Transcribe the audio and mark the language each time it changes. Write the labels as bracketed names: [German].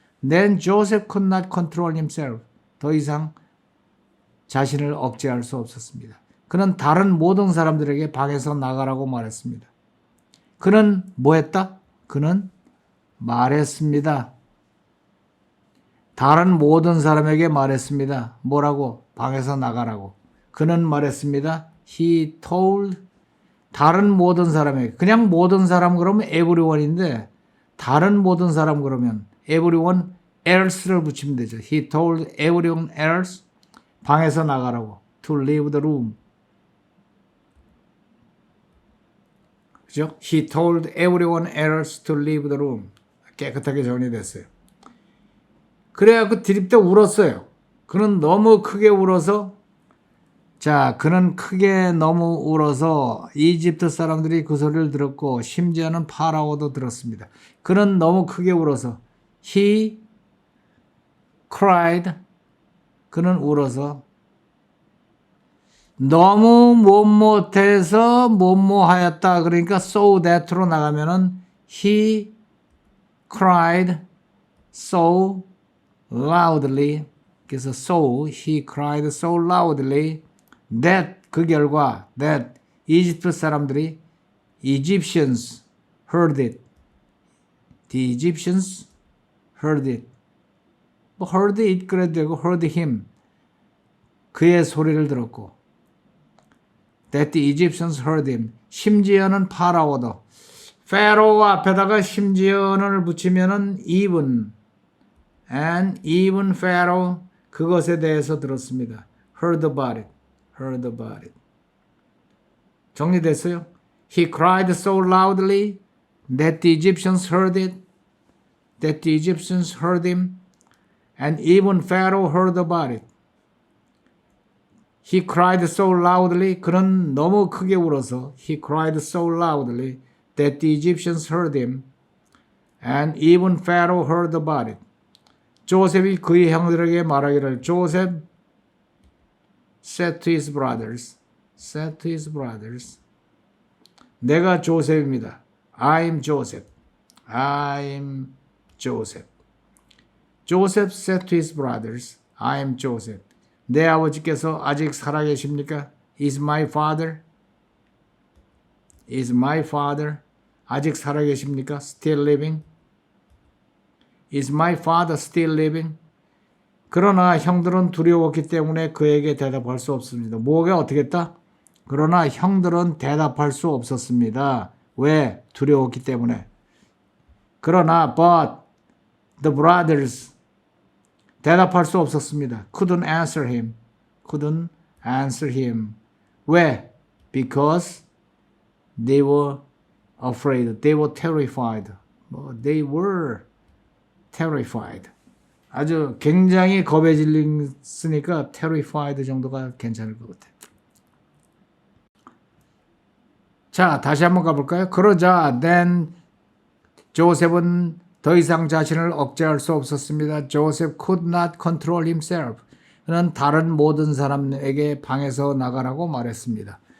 [English] Then Joseph could not control himself. [Korean] 더 이상 자신을 억제할 수 없었습니다. 그는 다른 모든 사람들에게 방에서 나가라고 말했습니다. 그는 뭐 했다? 그는 말했습니다. 다른 모든 사람에게 말했습니다. 뭐라고? 방에서 나가라고. 그는 말했습니다. [English] He told [Korean] 다른 모든 사람에게. 그냥 모든 사람 그러면 everyone인데 다른 모든 사람 그러면 everyone else를 붙이면 되죠. [English] He told everyone else [Korean] 방에서 나가라고. [English] To leave the room. [Korean] 그죠? [English] He told everyone else to leave the room. [Korean] 깨끗하게 정리됐어요. 그래갖고 드립때 울었어요. 그는 너무 크게 울어서 그는 크게 너무 울어서 이집트 사람들이 그 소리를 들었고 심지어는 파라오도 들었습니다. 그는 너무 크게 울어서 [English] he cried. [Korean] 그는 울어서 너무 못해서 못하였다. 그러니까 [English] so that로 [Korean] 나가면은 [English] he cried so loudly. [Korean] 그래서 [English] he cried so loudly that [Korean] 그 결과 [English] that [Korean] 이집트 사람들이 [English] Egyptians heard it. The Egyptians heard it. 뭐 heard it [Korean] 그래도 되고 [English] heard him. [Korean] 그의 소리를 들었고 [English] that the Egyptians heard him. [Korean] 심지어는 파라오도 페로 앞에다가 심지어는 붙이면은 [English] even and even Pharaoh [Korean] 그것에 대해서 들었습니다. [English] heard about it. heard about it. [Korean] 정리됐어요? [English] He cried so loudly that the Egyptians heard it. That the Egyptians heard him. And even Pharaoh heard about it. He cried so loudly. [Korean] 그는 너무 크게 울어서 [English] He cried so loudly that the Egyptians heard him. And even Pharaoh heard about it. [Korean] 조셉이 그의 형들에게 말하기를 [English] Joseph said to his brothers. said to his brothers. [Korean] 내가 조셉입니다. [English] I'm Joseph. I'm Joseph. Joseph said to his brothers. I'm Joseph. [Korean] 내 아버지께서 아직 살아계십니까? [English] Is my father? Is my father? [Korean] 아직 살아계십니까? [English] Still living? Is my father still living? [Korean] 그러나 형들은 두려웠기 때문에 그에게 대답할 수 없습니다. 뭐가 어떻게 했다? 그러나 형들은 대답할 수 없었습니다. 왜? 두려웠기 때문에. 그러나 [English] but the brothers [Korean] 대답할 수 없었습니다. [English] Couldn't answer him. Couldn't answer him. [Korean] 왜? [English] Because they were afraid. They were terrified. They were terrified. [Korean] 아주 굉장히 겁에 질렸으니까 terrified 정도가 괜찮을 것 같아요. 자, 다시 한번 가볼까요? 그러자 then 조셉은 더 이상 자신을 억제할 수 없었습니다. [English] Joseph could not control himself. [Korean] 그는 다른 모든 사람에게 방에서 나가라고 말했습니다.